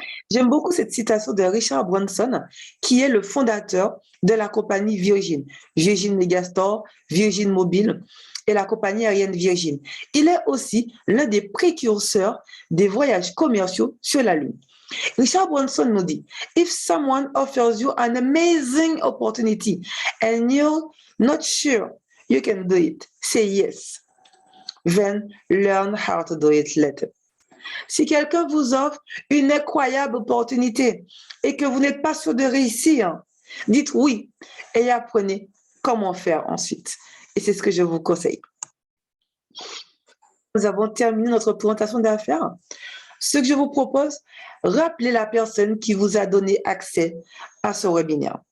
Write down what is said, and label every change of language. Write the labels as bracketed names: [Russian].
[French] J'aime beaucoup cette citation de Richard Branson, qui est le fondateur de la compagnie Virgin, Virgin Megastore, Virgin Mobile et la compagnie aérienne Virgin. Il est aussi l'un des précurseurs des voyages commerciaux sur la Lune. [English] Richard Branson [French] nous dit, [English] if someone offers you an amazing opportunity and you're not sure you can do it, say yes. Then learn how to do it later. [French] Si quelqu'un vous offre une incroyable opportunité et que vous n'êtes pas sûr de réussir, dites oui et apprenez comment faire ensuite. Et c'est ce que je vous conseille. Nous avons terminé notre présentation d'affaires. Ce que je vous propose, rappelez la personne qui vous a donné accès à ce webinaire.